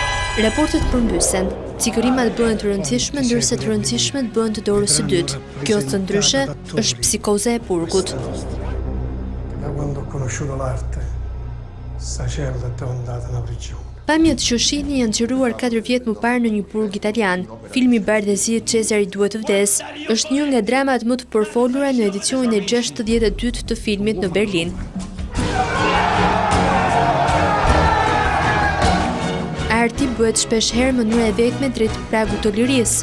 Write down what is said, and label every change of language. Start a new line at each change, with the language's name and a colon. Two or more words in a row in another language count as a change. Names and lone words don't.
Albanian: Raportet përmbysen, cikërimat bëhen të rëndësishme ndërsa të rëndësishmet bëhen të dorës së dytë. Kjo së ndryshe është psikoza e burgut.
Italian: Da quando ho conosciuto l'arte, sta cella è diventata una prigione.
Albanian: Pamjet që shihni janë qiruar 4 vjet më parë në një burg italian. Filmi Bardezi Cezari duhet të vdes është një nga dramat më të përfolura në edicionin e 62 të filmit në Berlin. Arti bëhet shpesh herë mënyra e vetme drejt pragut të lirisë.